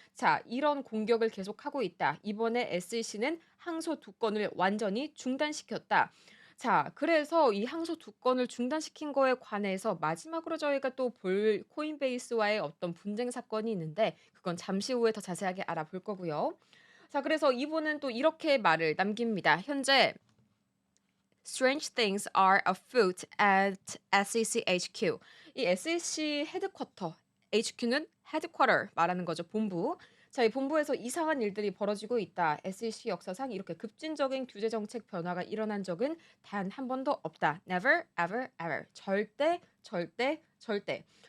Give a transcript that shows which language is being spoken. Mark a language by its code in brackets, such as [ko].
[ko] 자, 이런 공격을 계속하고 있다. 이번에 SEC는 항소 두 건을 완전히 중단시켰다. 자, 그래서 이 항소 두 건을 중단시킨 거에 관해서 마지막으로 저희가 또 볼 코인베이스와의 어떤 분쟁 사건이 있는데 그건 잠시 후에 더 자세하게 알아볼 거고요. 자, 그래서 이분은 또 이렇게 말을 남깁니다. 현재 [en] Strange things are afoot at SEC HQ. [ko] 이 SEC 헤드쿼터, HQ는 헤드쿼터 말하는 거죠. 본부. 자, 이 본부에서 이상한 일들이 벌어지고 있다. SEC 역사상 이렇게 급진적인 규제 정책 변화가 일어난 적은 단 한 번도 없다. [en] Never, ever, ever. [ko] 절대, 절대, 절대.